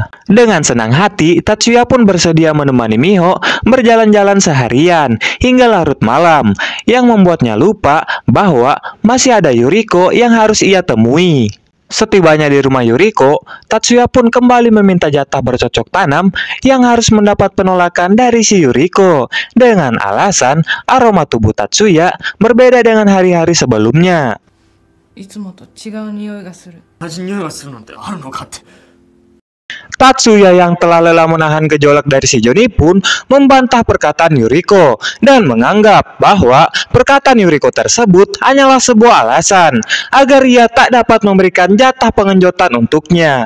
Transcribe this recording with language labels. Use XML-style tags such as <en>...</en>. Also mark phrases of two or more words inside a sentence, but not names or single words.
<id>Dengan senang hati, Tatsuya pun bersedia menemani Miho berjalan-jalan seharian hingga larut malam, yang membuatnya lupa bahwa masih ada Yuriko yang harus ia temui. Setibanya di rumah Yuriko, Tatsuya pun kembali meminta jatah bercocok tanam yang harus mendapat penolakan dari si Yuriko dengan alasan aroma tubuh Tatsuya berbeda dengan hari-hari sebelumnya.</id> <ja>いつもと違う匂いがする。</ja> <id>Tatsuya yang telah lelah menahan gejolak dari si Joni pun membantah perkataan Yuriko dan menganggap bahwa perkataan Yuriko tersebut hanyalah sebuah alasan agar ia tak dapat memberikan jatah pengenjotan untuknya.</id>